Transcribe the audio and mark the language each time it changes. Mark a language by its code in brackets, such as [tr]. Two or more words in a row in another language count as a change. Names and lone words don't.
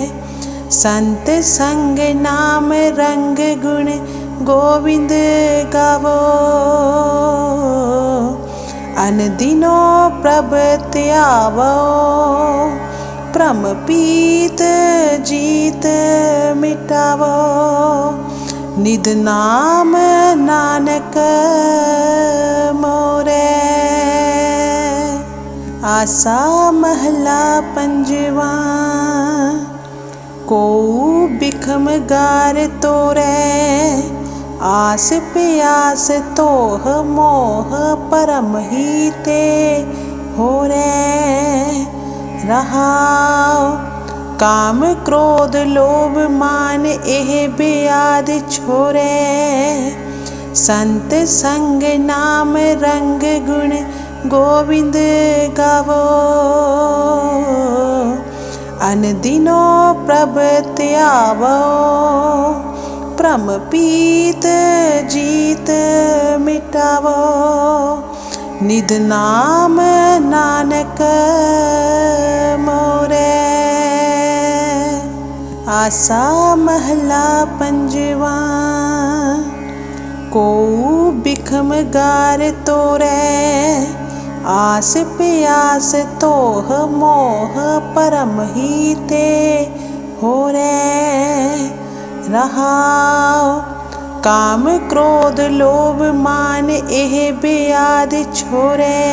[pa] ਸੰਤ ਸੰਗ ਨਾਮ ਰੰਗ ਗੁਣ ਗੋਵਿੰਦ ਗਾਵੋ। ਅਨ ਦਿਨੋ ਪ੍ਰਭ ਤਿਆਵੋ। ਭ੍ਰਮ ਪੀਤ ਜੀਤ ਮਿਟਾਵੋ। ਨਿਧ ਨਾਮ ਨਾਨਕ ਮੋਰੇ। ਆਸਾ ਮਹਲਾ ਪੰਜਵਾ। ਕੋ ਬਿਖਮ ਗਾਰ ਤੋਰੈ, ਆਸ ਪਿਆਸ ਤੋਹ ਮੋਹ ਪਰਮ ਹੀ ਤੇ ਹੋਰੈ। ਰਹਾਓ ਕਾਮ ਕ੍ਰੋਧ ਲੋਭ ਮਾਨ ਏਹ ਬੇਆਦ ਛੋਰੈ। ਸੰਤ ਸੰਗ ਨਾਮ ਰੰਗ ਗੁਣ ਗੋਵਿੰਦ ਗਾਵੋ। ਅਨ ਦਿਨੋ ਪ੍ਰਭ ਤਿਆਵੋ। ਭ੍ਰਮ ਪੀਤ ਜੀਤ ਮਿਟਾਵੋ। ਨਿਧ ਨਾਮ ਨਾਨਕ ਮੋਰੇ। ਆਸਾ ਮਹਲਾ ਪੰਜਵਾ। ਕੋ ਬਿਖਮ ਗਾਰ ਤੋਰੈ ਆਸ ਪਿਆਸ ਤੋਹ ਮੋਹ ਪਰਮ ਹੀ ਤੇ ਹੋ ਰੈ। ਰਹਾਓ ਕਾਮ ਕ੍ਰੋਧ ਲੋਭ ਮਾਨ ਏਹ ਬਿਆਧ ਛੋਰੈ।